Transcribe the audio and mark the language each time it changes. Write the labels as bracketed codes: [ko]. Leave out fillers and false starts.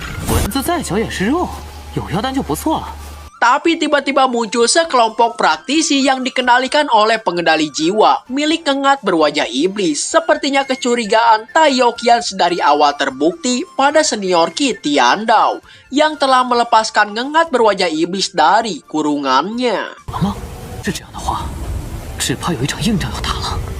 [zh] 蚊子再小也是肉，有药单就不错了。 [id] Tapi tiba-tiba muncul sekelompok praktisi yang dikendalikan oleh pengendali jiwa milik ngengat berwajah iblis. Sepertinya kecurigaan Tai Yaoqian dari awal terbukti pada senior Qi Tiandao yang telah melepaskan ngengat berwajah iblis dari kurungannya. [zh] 吗？是这样的话，只怕有一场硬仗要打了。